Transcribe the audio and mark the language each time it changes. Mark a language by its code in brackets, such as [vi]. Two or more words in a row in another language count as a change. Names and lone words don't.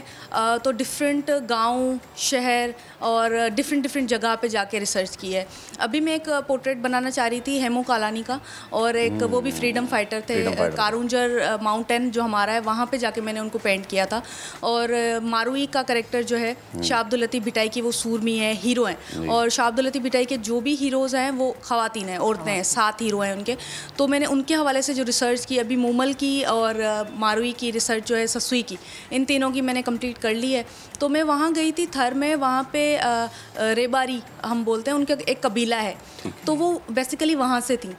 [ur] تو ڈفرنٹ گاؤں، شہر اور ڈفرنٹ جگہ پہ جاکے ریسرچ کی ہے. ابھی میں ایک پورٹریٹ بنانا چاہ رہی تھی ہیمو کالانی کا، اور ایک وہ بھی [en] freedom fighter [ur] تھے، کارونجھر ماؤنٹین جو ہمارا ہے وہاں پہ جاکے میں نے ان کو پینٹ کیا تھا. اور ماروی کا کیریکٹر جو ہے شاہ عبد اللطیف بھٹائی کی، وہ سورمی ہے، ہیرو ہیں، اور شاہ عبد اللطیف بھٹائی کے جو بھی ہیروز ہیں وہ خواتین ہیں، عورتیں ہیں، 7 ہیرو ہیں ان کے. تو میں نے ان کے حوالے سے جو ریسرچ کی، ابھی مومل کی اور ماروی کی ریسرچ جو ہے، سسئی کی، ان تینوں کی میں نے کمپلیٹ کر لی ہے. تو میں وہاں گئی تھی تھر میں، وہاں پہ ریباری ہم بولتے ہیں، ان کا ایک قبیلہ ہے، تو وہ بیسکلی وہاں سے تھی.